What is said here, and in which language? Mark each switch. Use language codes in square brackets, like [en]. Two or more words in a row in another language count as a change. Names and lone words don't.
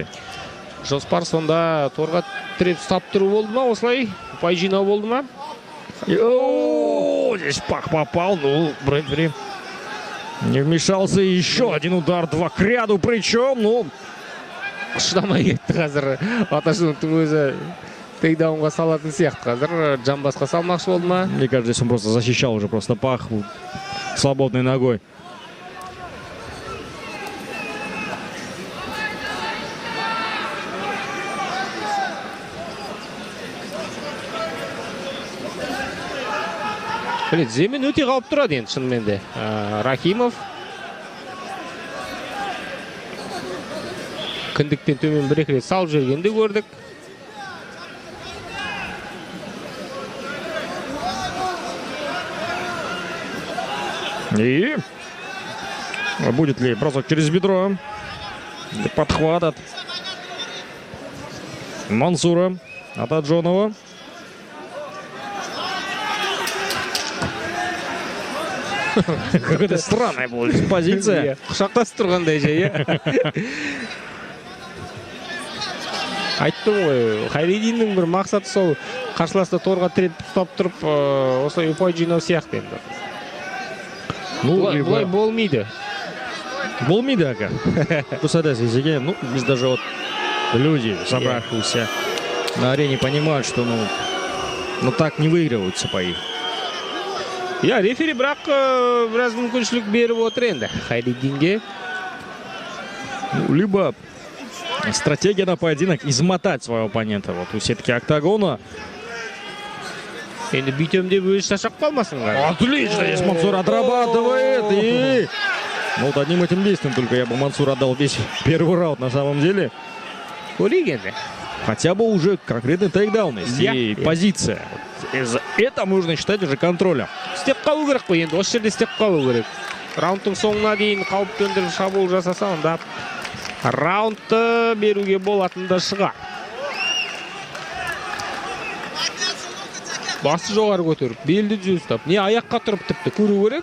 [kk] Жоспар сонда торға тіреп ұстап тұру болды ма, осылай? Ұпай жинау болды ма? [ru] Здесь пак попал, ну, рефери не вмешался. Еще один удар, 2 к ряду, причем, ну... [kk] Шыдамай кетті қазір. Атажоновтың өзі тейкдаунға салатын сияқты. Қазір жамбасқа салмақшы болды ма? [ru] Мне кажется, здесь он просто защищал уже просто пах свободной ногой. [kk] Земен өте қалып тұрады енді шынымен де. Рахимов кіндіктен төмен бір-екі рет салып жүргенді көрдік. [ru] И будет ли бросок через бедро? Подхват от Мансура Атаджонова. Какая-то странная была позиция. [kk] Құшақтасып тұрғандай жай. Айттым ғой, Хайриддиннің бір мақсаты сол қарсыласты торға тіреп ұстап тұрып, осылай ұпай жинау сияқты енді. Бұлай болмайды. Болмайды, ага. [ru] Просто да, ну, здесь даже вот люди, собравшиеся на арене, понимают, что, ну так не выигрываются бои. [kk] Я рефери бірақ біраз мүмкіншілік беріп отыр енді Хайриддинге. [ru] Ну, либо стратегия на поединок измотать своего оппонента вот у сетки октагона. [kk] Енді бүйтем деп өзі шашап қалмасыңдар. [ru] Отлично, здесь Мансур отрабатывает. И ну, вот одним этим действием только я бы Мансур отдал весь первый раунд на самом деле. [kk] Көрейік енді. [ru] Хотя бы уже конкретный тейкдаун есть и позиция. Вот это можно считать уже контролем. [kk] Істеп қалу керек қой енді, осы жерде істеп қалу керек. Раундтың соңына дейін қауіп төндіріп шабуыл жасаса, онда раундты беруге болатында шығар. Басы жоғары көтеріп, белді жүз ұстап. Не аяққа тұрып тіпті көру керек.